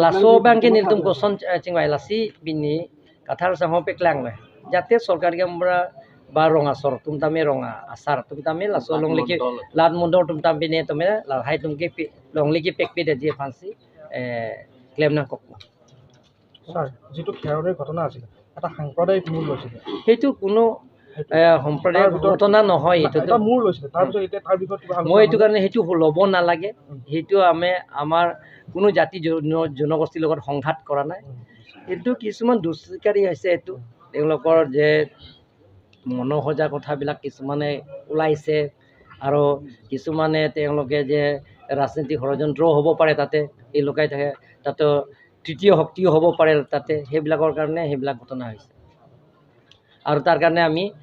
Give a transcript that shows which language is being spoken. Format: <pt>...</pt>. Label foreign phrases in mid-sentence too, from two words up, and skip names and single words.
<mjw>la so bang ke nil tum ko son chingwai la si bini kathar sa ho peklang le. Jate sarkar ke ambra barong asor tum tame ronga asar tum tame la so long leki lat mondor tum tam bine tome la hai tum ke long leki pek pe de je</mjw> <en>fancy claim</en> <mjw>na kok</mjw> <as>স্যার যেটো খেৰৰ ঘটনা আছিল এটা সাম্প্ৰদায়িক মূল লৈছিল হেতু কোনো সম্প্ৰদায়ৰ ঘটনা নহয় এটা মূল লৈছিল তাৰ পিছত এতিয়া তাৰ বিষয়ত কিবা মই এইটো কাৰণে হেতু ল'ব নালাগে হেতু আমাৰ কোনো জাতি জনগোষ্ঠীৰ লগত সংঘাত কৰা নাই কিন্তু কিছুমান দুষ্কৃতিকাৰী হৈছে এইটো তেওঁলোকৰ যে মনোহজা কথাবিলাক কিছুমানে ওলাইছে আৰু কিছুমানে তেওঁলোকে যে ৰাজনীতিক ষড়যন্ত্ৰ হ'ব পাৰে তাতে এই লুকাই থাকে তাতে তৃতীয় শক্তিও হ'ব পাৰে তাতে সেইবিলাকৰ কাৰণে সেইবিলাক ঘটনা হৈছে আৰু তাৰ কাৰণে আমি</as>